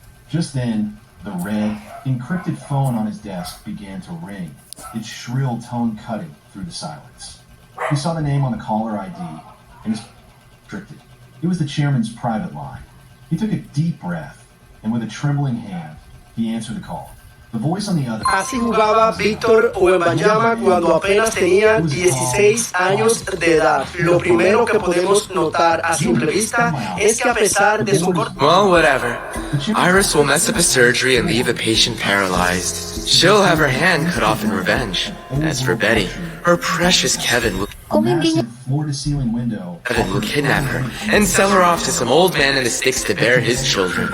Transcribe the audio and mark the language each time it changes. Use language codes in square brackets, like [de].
[en] Just then, the red, encrypted phone on his desk began to ring, its shrill tone cutting through the silence. He saw the name on the caller ID, and his restricted. It was the chairman's private line. He took a deep breath, and with a trembling hand, he answered the call. The voice on the other. [es] Así jugaba Víctor Wembanyama cuando apenas tenía 16 años de edad. Lo primero que podemos notar a simple vista es que a pesar de su [en] Well, whatever. Iris will mess up a surgery and leave the patient paralyzed. She'll have her hand cut off in revenge. As for Betty, her precious Kevin will floor-to-ceiling window. Kevin will kidnap her and sell her off to some old man in the sticks to bear his children.